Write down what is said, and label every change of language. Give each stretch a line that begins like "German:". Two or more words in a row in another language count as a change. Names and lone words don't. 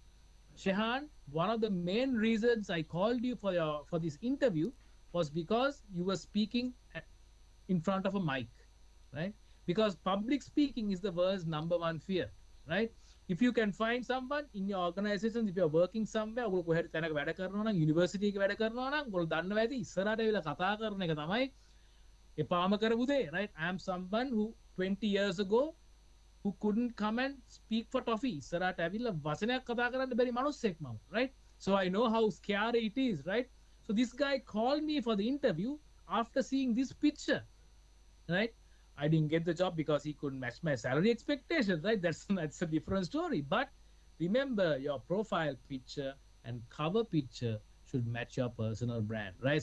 English: Shehan, one of the main reasons I called you for this interview was because you were speaking in front of a mic, right? Because public speaking is the world's number one fear, right? If you can find someone in your organization, if you're working somewhere,
Sinhala: ඔගොල්ලෝ කොහෙද තැනක වැඩ කරනවා නම්, යුනිවර්සිටි එකේ වැඩ කරනවා නම්, ඔගොල්ලෝ දන්නවා ඇති ඉස්සරහට ඇවිල්ලා කතා කරන එක තමයි එපාම කරපු දේ,
English: right? I am someone who 20 years ago who couldn't come and speak for toffee.
Sinhala: ඉස්සරහට ඇවිල්ලා වචනයක් කතා කරන්න බැරි මිනිස්සෙක් මම,
English: right? So I know how scary it is, right? So this guy called me for the interview after seeing this picture, right? I didn't get the job because he couldn't match my salary expectations, right? That's a different story. But remember, your profile picture and cover picture should match your personal brand, right?